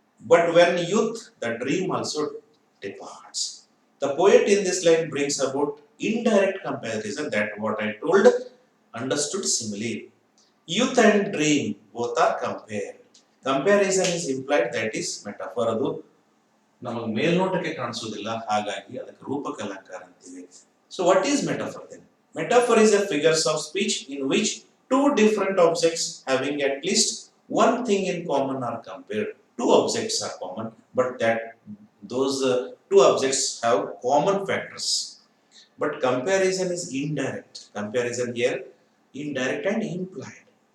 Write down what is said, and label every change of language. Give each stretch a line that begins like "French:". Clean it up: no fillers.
English: But when youth, the dream also departs. The poet in this line brings about indirect comparison, that what I told, understood simile. Youth and dream both are compared. Comparison is implied, that is metaphor.
Kannada: ಅದು ನಮಗೆ ಮೇಲ್ನೋಟಕ್ಕೆ ಕಾಣಿಸೋದಿಲ್ಲ, ಹಾಗಾಗಿ ಅದಕ್ಕೆ ರೂಪಕ ಅಲಂಕಾರ ಅಂತೀವಿ.
English: So what is metaphor then? Metaphor is a figures of speech in which two different objects having at least one thing in common are compared. Two objects are common, but that those two objects have common factors. But comparison is indirect. Comparison here indirect and implied.